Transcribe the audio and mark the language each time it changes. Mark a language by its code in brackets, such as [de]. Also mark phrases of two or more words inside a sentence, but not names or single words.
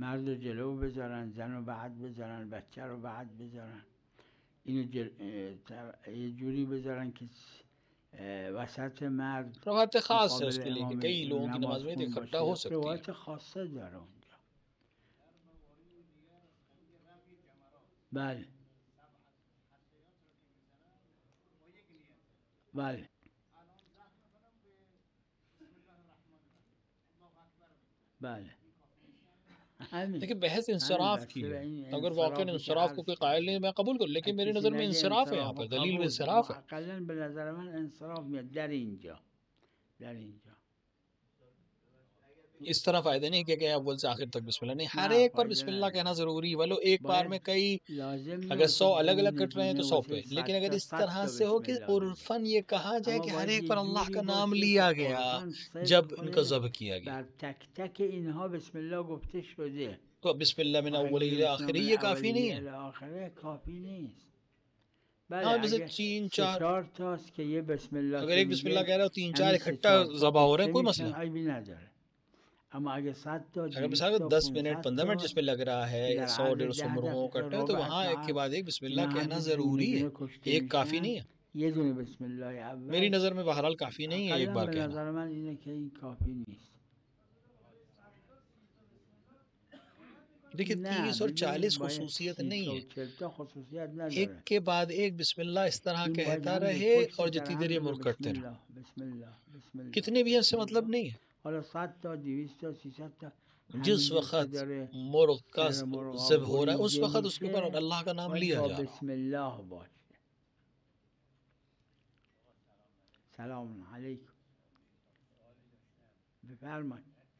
[fa] مرد جلو بذارن، زن رو بعد بذارن، بچه رو بعد بذارن، اینو یه جوری بذارن که وسط مرد. [ur] روایت خاص ہے اس کے لیے کہ کئی لوگوں کی نماز میں اکٹھا ہو سکتی ہے. [fa] روایت خاصه داره اونجا. بله بله بله. [ur] لیکن بحث انصراف کی ہے، اگر واقعا انصراف کو کوئی قائل نہیں میں قبول کروں، لیکن میری نظر میں انصراف ہے، یہاں پر دلیل میں انصراف ہے. [fa] اقلا به نظر من انصراف میاد در اینجا. [ur] اس طرح فائدہ نہیں کہ اول سے آخر تک [ar] بسم اللہ [ur] نہیں، ہر ایک پر [ar] بسم اللہ [ur] کہنا ضروری، ولو ایک بار میں کئی، اگر 100 الگ الگ کٹ رہے ہیں تو 100 پہ، لیکن اگر اس طرح سے ہو کہ عرفاً یہ کہا جائے کہ ہر ایک پر اللہ کا نام لیا گیا جب ان کا ذبح کیا گیا، [fa] تک تک اینها [ar] بسم الله [fa] گفته شده، [ur] تو [ar] بسم اللہ من اولی الی آخری [ur] یہ کافی نہیں ہے. [fa] آخری کافی نیست. [ur] ہاں جیسے 3-4 [fa] تاست که یه [ar] بسم الله، [ur] اگر ایک [ar] بسم اللہ [ur] کہہ رہا ہو 3-4 اکٹھا ذبح ہو رہے ہیں کوئی مسئلہ، [fa] عیبی نداره. اما اگر 7 تا، [ur] اگر مثلا 10 منٹ 15 منٹ جس میں لگ رہا ہے 100-150 مرغوں کٹا ہے تو وہاں ایک کے بعد ایک [ar] بسم اللہ [ur] کہنا ضروری ہے، ایک کافی نہیں ہے. [fa] یه دونه [ar] بسم الله [fa] اول [ur] میری نظر میں بہرحال کافی نہیں ہے ایک بار کہنا. [fa] نظر من اینه که این کافی نیست. [ur] دیکھیں 30 اور 40 خصوصیت نہیں ہے، ایک کے بعد ایک [ar] بسم اللہ [ur] اس طرح کہتا رہے اور جتنی دیر یہ مرغ کٹتے رہے، [ar] بسم اللہ [ur] کتنے بھی اس سے مطلب نہیں ہے. اور 7 تا 200 تا 300 تا جس وقت مرغ کا ذبح ہو رہا ہے اس وقت اس کے اوپر اللہ کا نام لیا جا رہا ہے. [ar] بسم اللہ [fa] باشه. [ar] سلام علیکم، [fa] بفرمایید.